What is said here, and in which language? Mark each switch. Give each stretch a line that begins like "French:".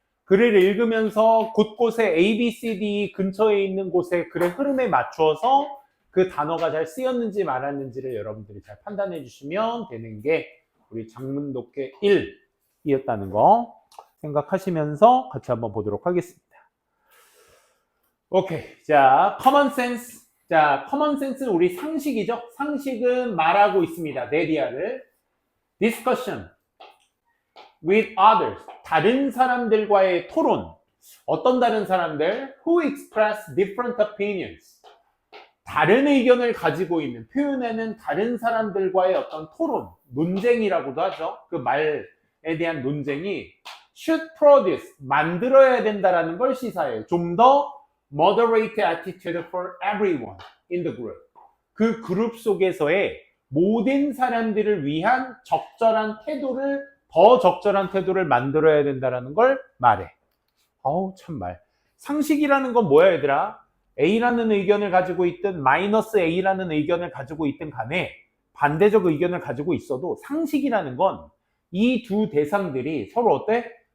Korean: 글을 읽으면서 곳곳에 A, B, C, D 근처에 있는 곳에 글의 흐름에 맞추어서 그 단어가 잘 쓰였는지 말았는지를 여러분들이 잘 판단해 주시면 되는 게 우리 장문 독해 1이었다는 거 생각하시면서 같이 한번 보도록 하겠습니다. 오케이. 자,
English: common sense.
Korean: 자, common sense는 우리 상식이죠. 상식은 말하고 있습니다. 네디아를.
English: discussion with others.
Korean: 다른 사람들과의 토론. 어떤 다른 사람들?
English: who express different opinions.
Korean: 다른 의견을 가지고 있는, 표현하는 다른 사람들과의 어떤 토론, 논쟁이라고도 하죠. 그 말에 대한 논쟁이
English: should produce,
Korean: 만들어야 된다라는 걸 시사해요. 좀 더
English: moderate attitude for everyone in the group.
Korean: 그 그룹 속에서의 모든 사람들을 위한 적절한 태도를, 더 적절한 태도를 만들어야 된다라는 걸 말해. 어우, 참말. 상식이라는 건 뭐야, 얘들아? A라는 의견을 가지고 있든 마이너스 A라는 의견을 가지고 있든 간에 반대적 의견을 가지고 있어도 상식이라는 건 이 두 대상들이 서로 어때?